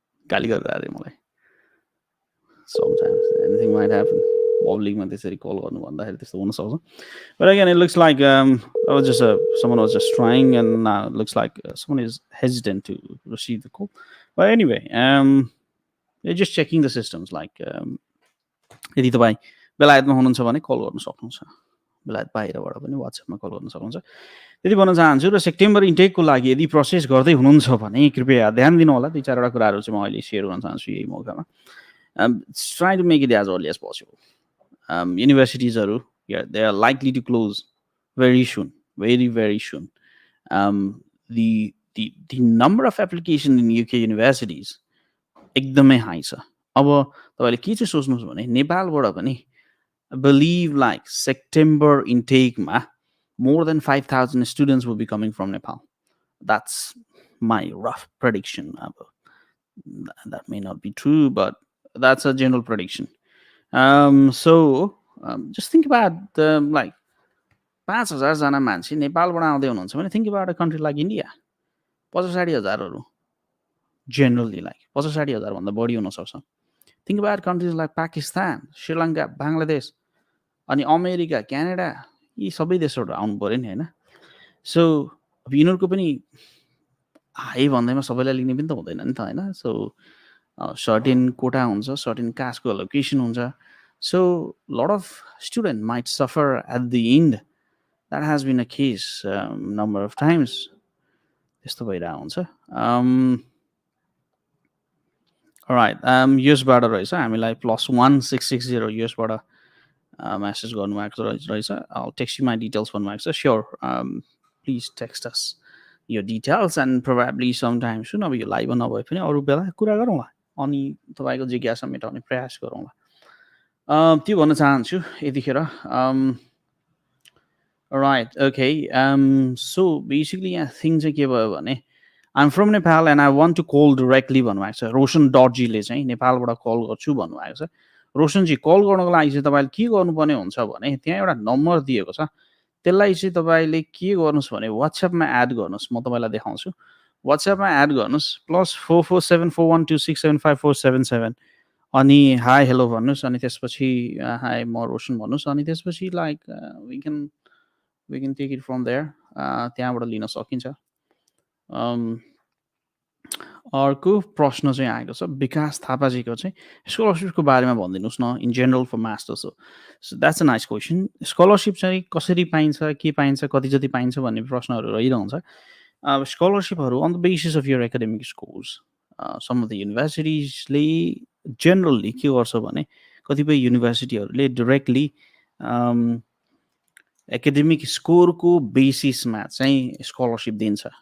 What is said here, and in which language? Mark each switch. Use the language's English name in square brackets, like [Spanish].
[Nepali] गाली गर्दै मलाई [English] sometimes anything might happen publicमा [Nepali] त्यसरी कल गर्नु भन्दाखेरि त्यस्तो हुन सक्छ [English] but again it looks like someone was just trying and now it looks like someone is hesitant to receive the call but anyway they're just checking the systems like [Nepali] यदि तपाई बेलायतमा हुनुहुन्छ भने कल गर्न सक्नुहुन्छ बेलायत बाहिरबाट पनि WhatsAppमा कल गर्न सक्नुहुन्छ। त्यति भन्न चाहन्छु। र सेप्टेम्बर इन्टेकको लागि यदि प्रोसेस गर्दै हुनुहुन्छ भने कृपया ध्यान दिनु होला। 2-4 वटा कुराहरू चाहिँ म अहिले सेयर गर्न चाहन्छु यही मौकामा। [English] Try to make it as early as possible. युनिभर्सिटिजहरू they are likely to close very soon, very soon. The number of application in UK universities [Nepali] एकदमै हाई छ। अब तपाईँले के चाहिँ सोच्नुहोस् भने नेपालबाट पनि [English] believe like September intake-ma more than 5,000 students will be coming from Nepal. That's my rough prediction. That may not be true, but that's a general prediction. So just think about like 5,000 [Nepali] जना मान्छे नेपालबाट आउँदै हुनुहुन्छ भने [English] think about a country like India. [Nepali] 65,000 generally like 65,000 भन्दा बढी हुन सक्छ. [English] Think about countries like Pakistan, Sri Lanka, Bangladesh, [Nepali] अनि अमेरिका, क्यानाडा, यी सबै देशबाट आउनु पर्यो नि हैन. सो अब यिनीहरूको पनि हाई भन्दैमा सबैलाई लिने पनि त हुँदैन नि त हैन. सो सर्टेन कोटा हुन्छ, सर्टेन कास्टको एलोकेसन हुन्छ. [English] So lot of student might suffer at the end. That has been a case number of times. [Nepali] त्यस्तो भइरहेको हुन्छ. राइट, युएसबाट रहेछ हामीलाई +1660 युएसबाट message गर्नुभएको रहेछ. [English] I'll text you my details [Nepali] भन्नुभएको छ. [English] Sure, please text us your details and probably sometime soon. [Nepali] अब यो लाइभ नभए पनि अरू बेला कुरा गरौँला अनि तपाईँको जिज्ञासा मेटाउने प्रयास गरौँला. त्यो भन्न चाहन्छु यतिखेर. [English] Right, okay. So basically [Nepali] यहाँ थिङ चाहिँ के भयो भने [English] I'm from Nepal and I want to call directly [Nepali] भन्नुभएको छ. रोशन डटजीले चाहिँ नेपालबाट कल गर्छु भन्नुभएको छ. रोशनजी कल गर्नको लागि चाहिँ तपाईँले के गर्नुपर्ने हुन्छ भने त्यहाँ एउटा नम्बर दिएको छ. त्यसलाई चाहिँ तपाईँले के गर्नुहोस् भने वाट्सएपमा एड गर्नुहोस्. म तपाईँलाई देखाउँछु. वाट्सएपमा एड गर्नुहोस् +447412675477 अनि हाई हेलो भन्नुहोस्. अनि त्यसपछि हाई म रोशन भन्नुहोस्. अनि त्यसपछि [English] Like we can take it from there. [Nepali] त्यहाँबाट लिन सकिन्छ. अर्को प्रश्न चाहिँ आएको छ विकास थापाजीको चाहिँ स्कलरसिपको बारेमा भनिदिनुहोस् न [English] In general for masters. So that's a nice question. [Nepali] Scholarship चाहिँ कसरी पाइन्छ, के पाइन्छ, कति जति पाइन्छ भन्ने प्रश्नहरू रहिरहन्छ. [English] स्कलरसिपहरू on the basis of your academic scores. [Nepali] Some of the युनिभर्सिटिजले generally के गर्छ भने कतिपय युनिभर्सिटीहरूले डिरेक्टली एकाडेमिक स्कोरको बेसिसमा चाहिँ स्कलरसिप दिन्छ.